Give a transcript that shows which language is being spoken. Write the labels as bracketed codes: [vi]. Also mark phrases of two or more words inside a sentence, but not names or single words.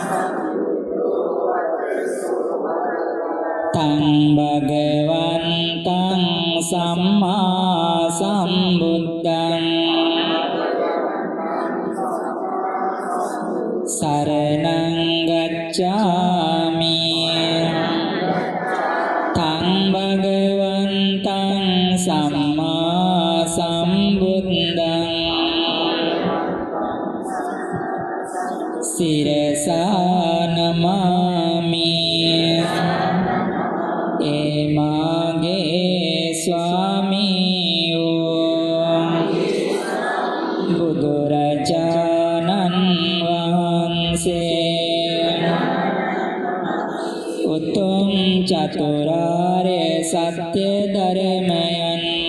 [pi] තං භගවන්තං සම්මා සම්බුද්ධං සරණං ගච්ඡාමි. තං භගවන්තං සම්මා සම්බුද්ධං සිරසා නමාමි. [si] ඒ මාගේ ස්වාමී වූ බුදුරජාණන් වහන්සේ උතුම් චතුරාර්ය සත්‍ය ධර්මයන්